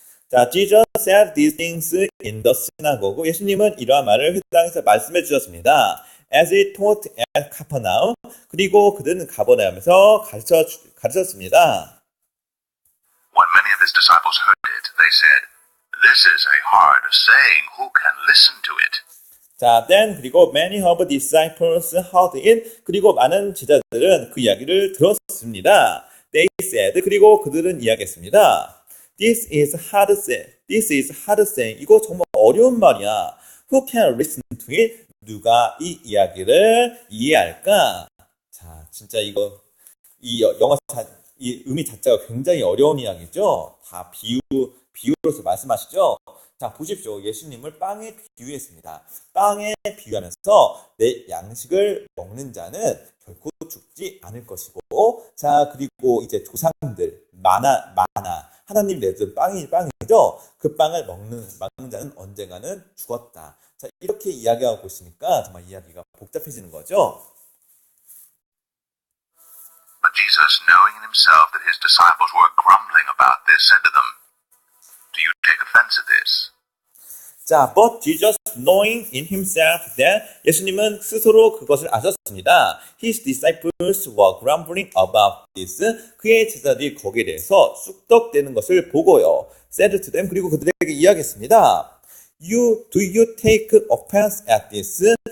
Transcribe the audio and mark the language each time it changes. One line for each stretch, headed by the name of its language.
English: 자, Jesus said these things in the synagogue.
Korean: 예수님은 이러한 말을 회당에서 말씀해 주셨습니다.
English: As he taught at Capernaum.
Korean: 그리고 그들은 가버나움에서 가르쳤습니다.
English: When many of his disciples heard it, they said, "This is a hard saying. Who can listen to it?" 자, then
Korean: 그리고
English: many of the disciples heard it.
Korean: 그리고 많은 제자들은 그 이야기를 들었습니다.
English: They said.
Korean: 그리고 그들은 이야기했습니다.
English: This is hard saying. This is hard saying.
Korean: 이거 정말 어려운 말이야.
English: Who can listen to it?
Korean: 누가 이 이야기를 이해할까? 자, 진짜 이거 이 영어 이 의미 자체가 굉장히 어려운 이야기죠. 다 비유로서 말씀하시죠. 자, 보십시오. 예수님을 빵에 비유했습니다. 빵에 비유하면서 내 양식을 먹는 자는 결코 죽지 않을 것이고, 자, 그리고 이제 조상들, 마나, 하나님 내준 빵이죠. 그 빵을 먹는 자는 언젠가는 죽었다. 자, 이렇게 이야기하고 있으니까 정말 이야기가 복잡해지는 거죠.
English: But Jesus, knowing in himself that his disciples were grumbling about this, said to them, "Do you take offense at this?" 자, but Jesus knowing in himself that
Korean: 예수님은 스스로 그것을 아셨습니다.
English: His disciples were grumbling about this.
Korean: 그의 제자들이 거기에 대해서 쑥덕대는 것을 보고요.
English: said to them.
Korean: 그리고 그들에게 이야기했습니다.
English: Do you take offense at this?